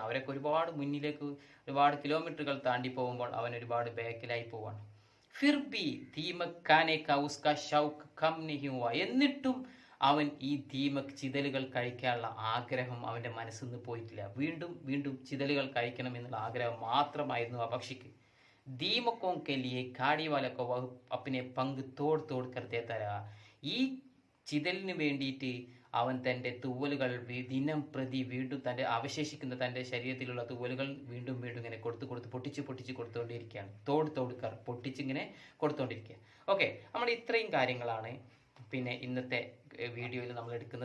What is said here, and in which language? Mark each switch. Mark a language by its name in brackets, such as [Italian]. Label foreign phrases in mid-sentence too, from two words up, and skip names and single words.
[Malayalam] അവരൊക്കെ ഒരുപാട് മുന്നിലേക്ക് ഒരുപാട് കിലോമീറ്ററുകൾ താണ്ടി പോകുമ്പോൾ അവൻ ഒരുപാട് ബാക്കിലായി പോവാണ്. [Hindi] फिरभी दीमक खाने का उसका शौक कम नहीं हुआ. [Malayalam] എന്നിട്ടും അവൻ ഈ ദീമക് ചിതലുകൾ കഴിക്കാനുള്ള ആഗ്രഹം അവന്റെ മനസ്സിൽ നിന്ന് പോയിട്ടില്ല. വീണ്ടും വീണ്ടും ചിതലുകൾ കഴിക്കണം എന്നുള്ള ആഗ്രഹം മാത്രമായിരുന്നു ആ പക്ഷിക്ക്. [Hindi] ദീമക്കോं के लिए गाड़ी वाले को वह अपने पंख तोड़ तोड़ कर देता रहा. [Malayalam] ഈ ചിതലിന് വേണ്ടിയിട്ട് അവൻ തന്റെ തൂവലുകൾ ദിനം പ്രതി വീണ്ടും അവശേഷിക്കുന്ന തന്റെ ശരീരത്തിലുള്ള തൂവലുകൾ വീണ്ടും വീണ്ടും ഇങ്ങനെ പൊട്ടിച്ച് കൊടുത്തുകൊണ്ടിരിക്കുകയാണ്. തോടുക്കർ പൊട്ടിച്ചിങ്ങനെ കൊടുത്തുകൊണ്ടിരിക്കുക. ഓക്കെ, നമ്മൾ ഇത്രയും കാര്യങ്ങളാണ് പിന്നെ ഇന്നത്തെ വീഡിയോയിൽ നമ്മൾ എടുക്കുന്നത്.